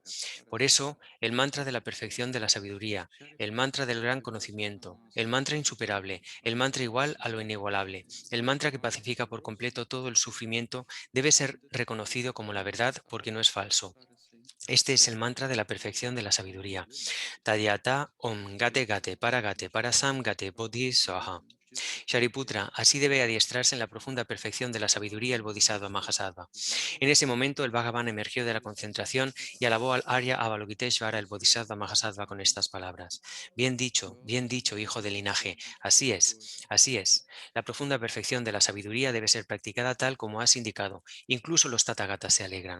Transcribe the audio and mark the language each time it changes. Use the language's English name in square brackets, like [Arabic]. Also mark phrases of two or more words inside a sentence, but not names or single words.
[Spanish] Por eso, el mantra de la perfección de la sabiduría, el mantra del gran conocimiento, el mantra insuperable, el mantra igual a lo inigualable, el mantra que pacifica por completo todo el sufrimiento, debe ser reconocido como la verdad porque no es falso. Este es el mantra de la perfección de la sabiduría. [Sanskrit] Tadyata Om Gate Gate para Sam Gate Bodhi Swaha. [Spanish] Shariputra, así debe adiestrarse en la profunda perfección de la sabiduría el Bodhisattva Mahasattva. En ese momento el Bhagavan emergió de la concentración y alabó al Arya Avalokiteshvara el Bodhisattva Mahasattva con estas palabras. bien dicho, hijo del linaje, así es, así es. La profunda perfección de la sabiduría debe ser practicada tal como has indicado, incluso los Tathagatas se alegran.